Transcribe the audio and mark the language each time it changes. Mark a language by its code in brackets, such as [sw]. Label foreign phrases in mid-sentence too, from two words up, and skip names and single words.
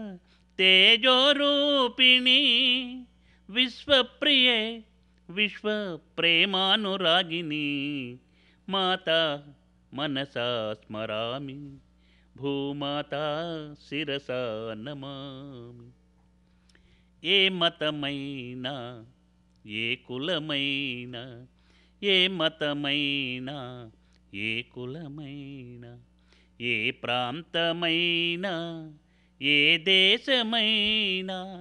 [sa] तेजोरूपिणी विश्वप्रिये विश्व प्रेमानुरागिनी माता मनसा स्मरामि भूमाता शिरसा नमामि [te] ఏ మతమైనా ఏ కులమైనా ఏ మతమైనా ఏ కులమైనా ఏ ప్రాంతమైనా ఏ దేశమైనా